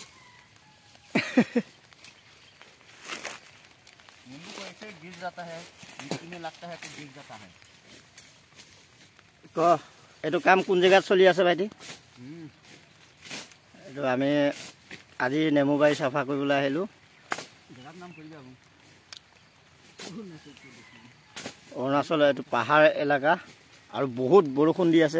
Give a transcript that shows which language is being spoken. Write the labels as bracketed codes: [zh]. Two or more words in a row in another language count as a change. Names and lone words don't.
[hi] नींबू को ऐसे गिर जाता है, मिट्टी में लगता है तो गिर जाता है। [as] এইটো কাম কোন জেগাত চলি আছে ভাইটি? এইটো আমি আজি নেমু বাৰী চাফা কৰিবলৈ আহিলোঁ। জেগাৰ নাম কৈ দিবা। অৰুণাচল এইটো পাহাৰ এলেকা আৰু বহুত বৰষুণ দি আছে।